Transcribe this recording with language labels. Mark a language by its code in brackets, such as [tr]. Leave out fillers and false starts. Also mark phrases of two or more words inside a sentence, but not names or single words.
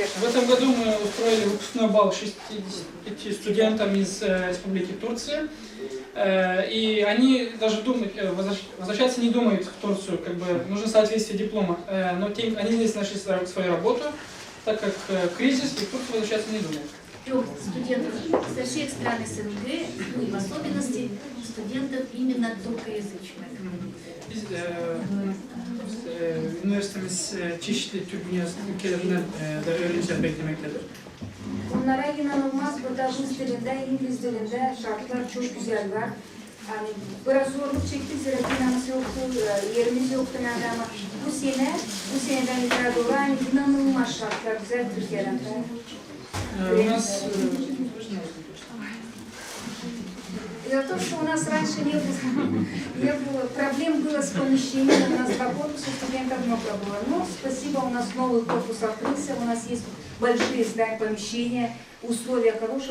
[ru] В этом году мы устроили выпускной бал 65 студентам из Республики Турция. И они даже думают, возвращаться не думают в Турцию, как бы нужно соответствие диплома. Но они здесь нашли свою работу, так как кризис, и в Турцию возвращаться не думают. Студентов со всех стран СНГ, ну и в особенности studentов именно turkоязычных. [tr] Üniversitemiz çeşitli Türk ülkelerinden de öğrenciler beklemektedir. Onlara inanılmaz burada Rus dilinde, İngiliz dilinde şartlar çok güzel var. Yani biraz zorluk çektik, zira finans yoktu, yerimiz yoktu nerede ama bu seneden yukarı doğru yani inanılmaz şartlar güzel Türkiye'den. [ru] Дело в том, что у нас раньше не было, проблем было с помещением, у нас два корпуса, студентов много было. Но спасибо, у нас новый корпус открылся, у нас есть большие здания, помещения, условия хорошие.